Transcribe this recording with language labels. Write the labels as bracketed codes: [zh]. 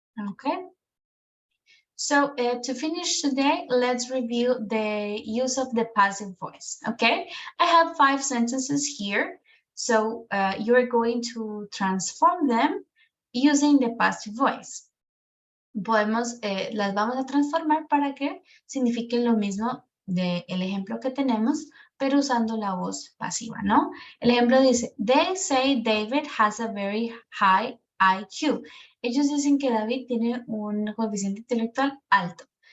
[en] Okay. So to finish today, let's review the use of the passive voice, okay? I have 5 sentences here. So you're going to transform them using the passive voice. [es] Las vamos a transformar para que signifiquen lo mismo del ejemplo que tenemos, pero usando la voz pasiva, ¿no? El ejemplo dice, [en] they say David has a very high IQ. [es] Ellos dicen que David tiene un coeficiente intelectual alto.